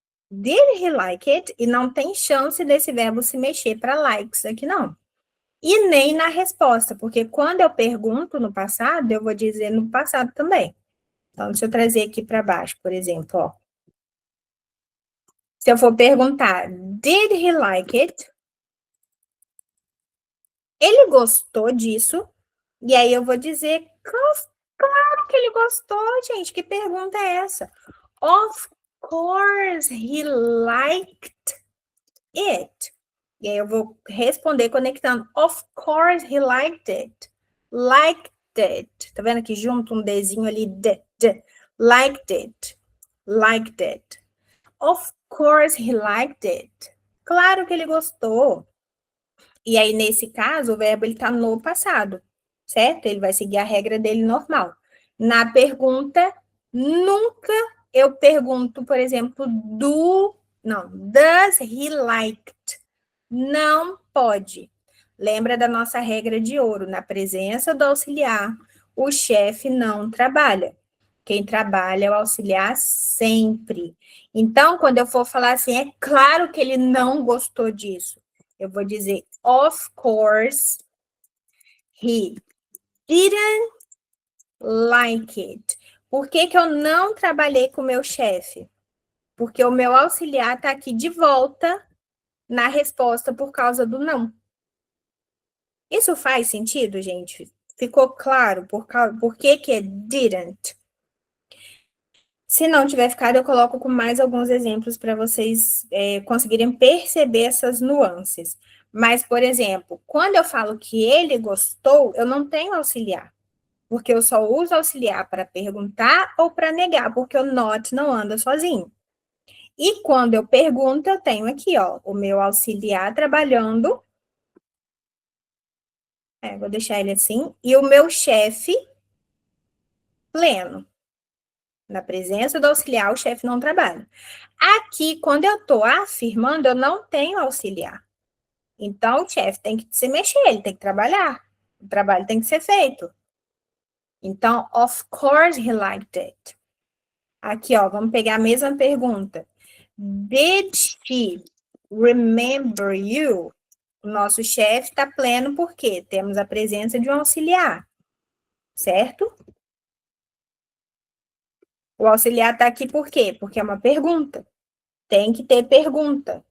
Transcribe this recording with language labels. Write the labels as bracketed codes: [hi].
[en] Did he like it? [pt] E não tem chance desse verbo se mexer para likes aqui, não. E nem na resposta, porque quando eu pergunto no passado, eu vou dizer no passado também. Então, deixa eu trazer aqui para baixo, por exemplo, ó. Se eu for perguntar, [en] did he like it? [pt] Ele gostou disso? E aí eu vou dizer, claro que ele gostou, gente. Que pergunta é essa? [en] Of course he liked it. [pt] E aí eu vou responder conectando. [en] Of course he liked it. Liked it. [pt] Tá vendo aqui junto um Dzinho ali? [en] Liked it. Liked it. Of course he liked it. [pt] Claro que ele gostou. E aí, nesse caso, o verbo ele tá no passado, certo? Ele vai seguir a regra dele normal. Na pergunta, Nunca eu pergunto, por exemplo, [en] does he like? [pt] Não pode. Lembra da nossa regra de ouro, na presença do auxiliar, o chefe não trabalha. Quem trabalha é o auxiliar sempre. Então, quando eu for falar assim, é claro que ele não gostou disso. Eu vou dizer, [en] of course, he didn't like it. [pt] Por que que eu não trabalhei com o meu chefe? Porque o meu auxiliar está aqui de volta na resposta por causa do não. Isso faz sentido, gente? Ficou claro por que que é didn't? Se não tiver ficado, eu coloco com mais alguns exemplos para vocês conseguirem perceber essas nuances. Mas, por exemplo, quando eu falo que ele gostou, eu não tenho auxiliar. Porque eu só uso auxiliar para perguntar ou para negar, porque o not não anda sozinho. E quando eu pergunto, eu tenho aqui, ó, o meu auxiliar trabalhando. Vou deixar ele assim. E o meu chefe pleno. Na presença do auxiliar, o chefe não trabalha. Aqui, quando eu estou afirmando, eu não tenho auxiliar. Então, o chefe tem que se mexer, ele tem que trabalhar. O trabalho tem que ser feito. [en] Então, of course he liked it. [pt] Aqui, ó, vamos pegar a mesma pergunta. [en] Did she remember you? [pt] O nosso chefe está pleno porque temos a presença de um auxiliar, certo? O auxiliar está aqui por quê? Porque é uma pergunta. Tem que ter pergunta.